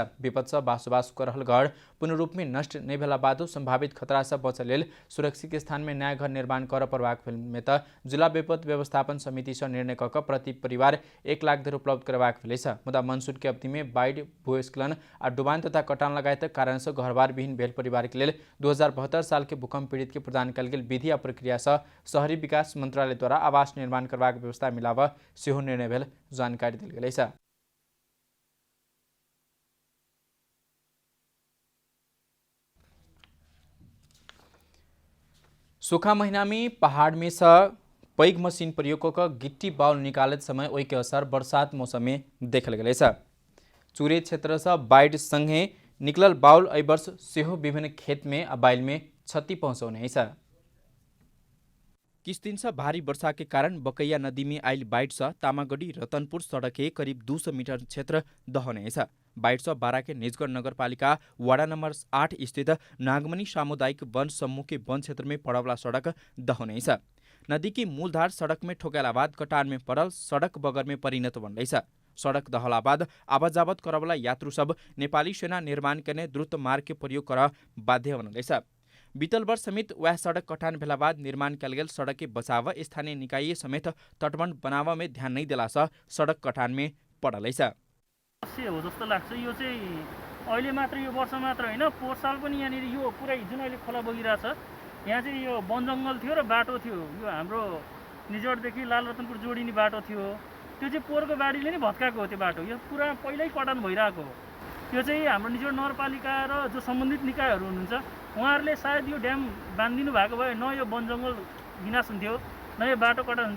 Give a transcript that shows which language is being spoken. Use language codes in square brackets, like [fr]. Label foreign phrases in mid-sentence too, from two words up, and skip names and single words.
[mai] विपद से बसोबास कर रहल घर पूर्ण रूप में नष्ट नहीं भेला बादो संभावित खतरा से बचे लेल सुरक्षित स्थान में नया घर निर्माण कर परवाक भेल में तो जिला विपद व्यवस्थापन समिति से निर्णय कऽ प्रति परिवार 1 लाख धरि उपलब्ध करवाक भेल। मुदा मनसून के अवधि में बाढ़ भूस्खलन और डुबान तथा कटान लगायत कारण से घरबार विहीन भेल परिवार के लिए 2072 साल के भूकंप पीड़ित के प्रदान कल गेल विधि आ प्रक्रिया से शहरी विकास मंत्रालय द्वारा आवास निर्माण करवाक व्यवस्था मिलाव सेहो निर्णय भेल जानकारी दिल गेल। सूखा महीना में पहाड़ में से पैघ मशीन प्रयोग कर गिट्टी बाउल निकालत समय ओहि के असर बरसात मौसम में देखल गए। चूरे क्षेत्र से बाढ़ संगे निकलल बाउल एहि वर्ष सेहो विभिन्न खेत में आ बाइल में क्षति पहुँचौने। किछ दिन से भारी वर्षा के कारण बकैया नदी में आयल बाढ़ से तामागढ़ी रतनपुर सड़क के करीब 200 मीटर क्षेत्र दहने। बाढ़ से बारा के निजगढ़ नगरपालिका वार्ड नंबर 8 स्थित नागमनी सामुदायिक वन समूह के वन क्षेत्र में पड़वला सड़क दहने। नदी की मूलधार सड़क में ठोकेला बाद कटान में पड़ल सड़क बगर में परिणत बनल। सड़क दहला बाद आवाजावत करवला यात्रु सब नेपाली सेना निर्माण करने द्रुत मार्ग के प्रयोग कर बाध्य बनल। बीतल वर्ष समेत वह सड़क कटान भेला बाद निर्माण कल गेल सड़क के बचाव स्थानीय निकाय समेत तटबंध बनाव में ध्यान नहीं दिला से सड़क कटान में पड़ल। [ne] हो जस्तो लाग्छ। यो चाहिँ अहिले मात्र यो वर्ष मात्र होइन, पोहोर साल पनि यहाँनिर यो पुरै जुन अहिले खोला बगिरहेछ यहाँ चाहिँ यो वन जङ्गल थियो र बाटो थियो। यो हाम्रो निजगढदेखि लालरतनपुर जोडिने बाटो थियो, त्यो चाहिँ पोहोरको बाढीले नै भत्काएको हो। त्यो बाटो यो पुरा पहिल्यै कटान भइरहेको हो। यो चाहिँ हाम्रो निजगढ नगरपालिका र जो सम्बन्धित निकायहरू हुनुहुन्छ उहाँहरूले सायद यो ड्याम बाँधिदिनु भएको भए न यो वन जङ्गल विनाश हुन्थ्यो न यो बाटो कटान हुन्थ्यो।